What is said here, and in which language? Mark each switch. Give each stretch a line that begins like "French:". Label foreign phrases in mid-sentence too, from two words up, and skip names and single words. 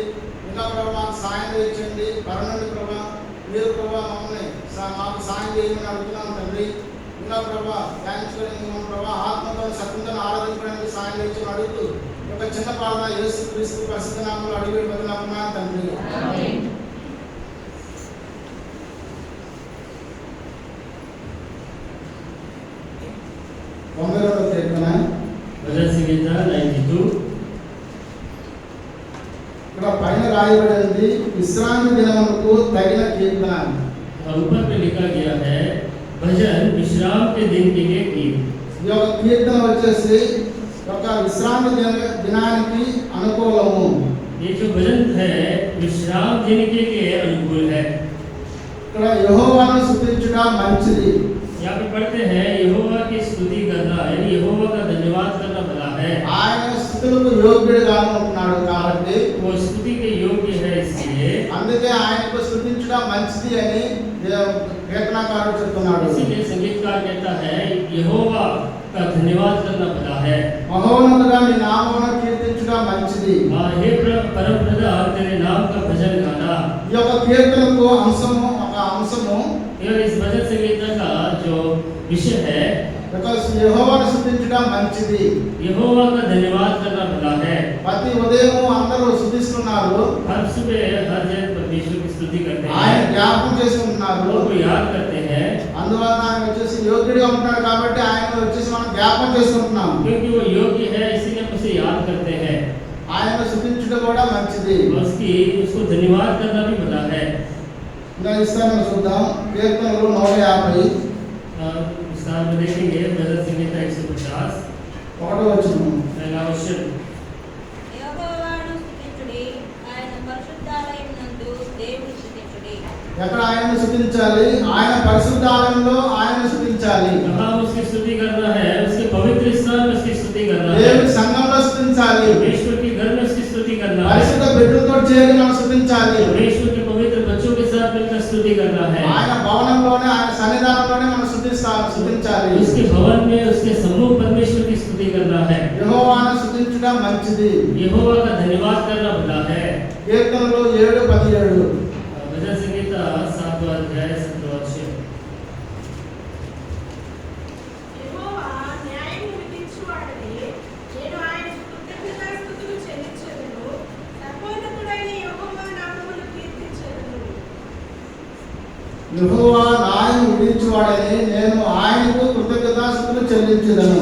Telugu: ఇంకా ప్రభా మాకు సాయం దయచేయండి. పరం నుండి ప్రభా మీరు ప్రభా మమ్మల్ని మాకు సాయం చేయమని అడుగుతున్నాం తండ్రి. ఇంకా ప్రభా ధ్యానించుకొని మేము ప్రభా ఆత్మతో సత్యంతో ఆరాధించడానికి సాయం దయచేయమని అడుగుతూ ఒక చిన్న ప్రార్థన యేసుక్రీస్తు పరిశుద్ధ నామములో అడిగి బదులుకున్నాను తండ్రి.
Hindi: भजन संगीता 92
Telugu: ఇక్కడ పైన రాయబడింది విశ్రాంతి దినమునకు తగిన కీర్తన.
Hindi: ऊपर में लिखा गया है भजन विश्राम के दिन के लिए गीत.
Telugu: ఈ యొక్క కీర్తన వచ్చేసి ఒక విశ్రాంతి దినానికి అనుకూలము.
Hindi: ये जो भजन है विश्राम दिन के लिए अनुकूल है.
Telugu: ఇక్కడ యెహోవాను స్తుతించుట మంచిది.
Hindi: यहाँ पे पढ़ते हैं यहोवा की स्तुति करना यानी यहोवा का धन्यवाद करना भला है.
Telugu: ఆయన స్తుతులకు యోగ్యుడుగా ఉంటున్నాడు కాబట్టి
Hindi: वो स्तुति के योग्य है, इसलिए
Telugu: అందుకే ఆయనకు స్తుతించుట మంచిది అని కీర్తనకారుడు చెప్తున్నాడు.
Hindi: इसीलिए संगीतकार कहता है यहोवा का धन्यवाद करना भला है.
Telugu: మహోన్నతుడా నీ నామమును కీర్తించుట మంచిది.
Hindi: हे परम प्रधान तेरे नाम का भजन गाना.
Telugu: ఈ యొక్క కీర్తనకు ఒక అంశము
Hindi: इस भजन संगीता का जो विषय है
Telugu: యెహోవాను స్తుతించుట మంచిది.
Hindi: यहोवा का धन्यवाद करना भला है.
Telugu: ప్రతి ఉదయం అందరూ స్తుతిస్తున్నారు.
Hindi: हर सुबह हर जन परमेश्वर की स्तुति करते हैं.
Telugu: ఆయన జ్ఞాపకం చేసుకుంటున్నారు.
Hindi: लोग याद करते हैं.
Telugu: అందువల్ల ఆయన వచ్చేసి యోగ్యుడిగా ఉంటాడు కాబట్టి ఆయన వచ్చేసి మనం జ్ఞాపకం చేసుకుంటున్నాం.
Hindi: क्योंकि वो योग्य है इसीलिए हम उसे याद करते हैं.
Telugu: ఆయన స్తుతించడం కూడా మంచిది.
Hindi: उसको धन्यवाद करना भी भला है।
Telugu: ఇంకా ఇస్తాను చూద్దాం. కీర్తనలు 150
Hindi: स्थान में देखेंगे भजन संहिता 150
Telugu: ఒకటో వచనం.
Hindi: पहला वचन।
Telugu: యెహోవాను స్తుతించుడి, ఆయన పరిశుద్ధాలయమునందు దేవుని స్తుతించుడి. ఎక్కడ ఆయనను స్తుతించాలి? ఆయన పరిశుద్ధాలయంలో ఆయన స్తుతించాలి.
Hindi: कहाँ उसकी स्तुति करना है? उसके पवित्र स्थान में उसकी स्तुति करना है।
Telugu: దేవుని సంఘంలో స్తుతించాలి.
Hindi: परमेश्वर के घर में उसकी स्तुति करना है।
Telugu: పరిశుద్ధ బిడ్డలతో చేరి మనం స్తుతించాలి.
Hindi: परमेश्वर के पवित्र बच्चों के साथ मिलकर स्तुति करना है।
Telugu: ఆయన భవనంలోనే ఆయన సన్నిధానంలోనే మనం స్తుతించాలి.
Hindi: उसके भवन में उसके सम्मुख परमेश्वर की स्तुति करना है।
Telugu: యెహోవాను స్తుతించడం మంచిది.
Hindi: यहोवा का धन्यवाद करना भला है।
Telugu: కీర్తనలు 7:17
Hindi: भजन संहिता 7वां अध्याय 17वां वचन।
Telugu: యెహోవా న్యాయము విధించువాడని నేను ఆయనకు కృతజ్ఞతాస్తుతులు చెల్లించెదను. సర్వోన్నతుడైన యెహోవా నామమును కీర్తించెదను. యెహోవా న్యాయం విధించువాడని నేను ఆయనకు కృతజ్ఞతాస్తుతులు చెల్లించుదను.